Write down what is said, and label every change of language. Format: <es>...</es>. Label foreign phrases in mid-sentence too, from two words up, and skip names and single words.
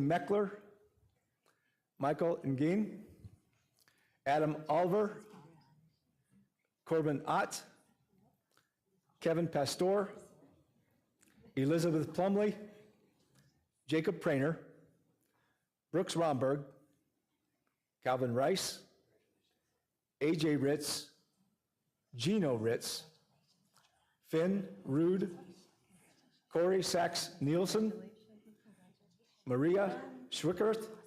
<en>Meckler, Michael Ngin, Adam Oliver, Corbin Ott, Kevin Pastor, Elizabeth Plumley, Jacob Prainer, Brooks Romberg, Calvin Rice, AJ Ritz, Gino Ritz, Finn Rude, Corey Sachs Nielsen, Maria Schwickert,</en>